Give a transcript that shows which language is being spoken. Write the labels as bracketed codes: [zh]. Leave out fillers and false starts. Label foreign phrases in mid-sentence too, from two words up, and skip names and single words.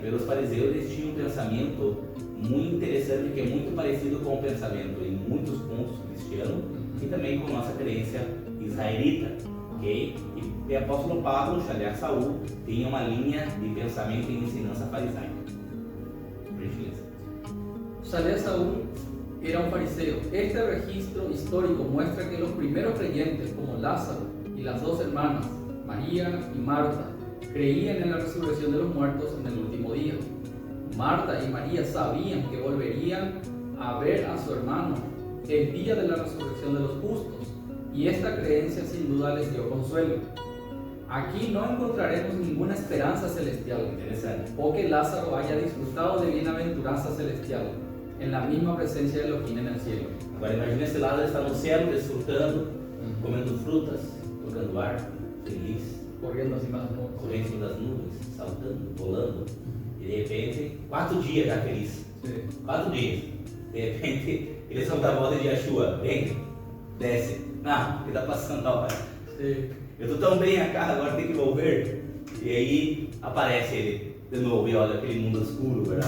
[pt] Pelos fariseus, eles tinham um pensamento muito interessante, que é muito parecido com o pensamento em muitos pontos cristianos e também com nossa crença israelita, ok? E o apóstolo Pablo, Shaliach Saul, tinha uma linha de pensamento e ensinança farisaica. Por gentileza. [es] Shaliach Saul era un fariseo. Este registro histórico muestra que los primeros creyentes, como Lázaro y las 2 hermanas, María y Marta, creían en la resurrección de los muertos en el último día. Marta y María sabían que volverían a ver a su hermano el día de la resurrección de los justos, y esta creencia sin duda les dio consuelo. Aquí no encontraremos ninguna esperanza celestial, Interesante. o que Lázaro haya disfrutado de bienaventuranza celestial, en la misma presencia de Elohim en el cielo. [pt] Agora imagina esse lado, ele está no céu, desfrutando, comendo frutas, tocando ar, feliz, [es] Corriendo encima de las nubes. [pt] correndo em cima das nuvens, saltando, volando, e de repente, 4 dias já feliz. [es] Sí. [pt] 4 dias. De repente, ele escuta a voz de Yeshua, vem, desce. Não, o que está passando tal, pai? [es] Sí. [pt] Eu estou tão bem a casa, agora tem que volver. E aí aparece ele de novo e olha aquele mundo escuro, verdade?